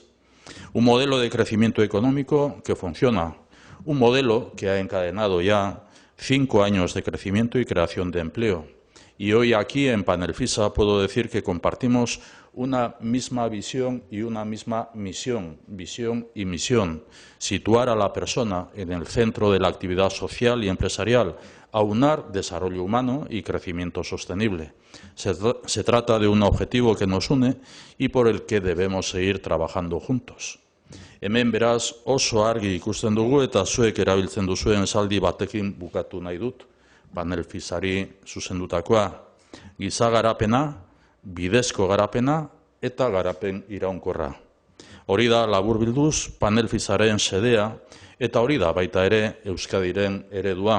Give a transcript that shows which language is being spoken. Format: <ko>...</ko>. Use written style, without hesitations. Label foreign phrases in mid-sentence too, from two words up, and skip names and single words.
<es>Un modelo de crecimiento económico que funciona, un modelo que ha encadenado ya 5 años de crecimiento y creación de empleo Y hoy aquí en Panel FISA puedo decir que compartimos una misma visión y una misma misión, situar a la persona en el centro de la actividad social y empresarial, aunar desarrollo humano y crecimiento sostenible. Se trata de un objetivo que nos une y por el que debemos seguir trabajando juntos.</es> <eu>Hemen beraz oso argi ikusten dugu eta zuek erabiltzen duzuen esaldi batekin bukatu nahi dut, Panel FISari zuzendutakoa, giza garapena, bidezko garapena eta garapen iraunkorra. Hori da laburbilduz Panel FISaren xedea eta hori da baita ere Euskadiren eredua.</eu>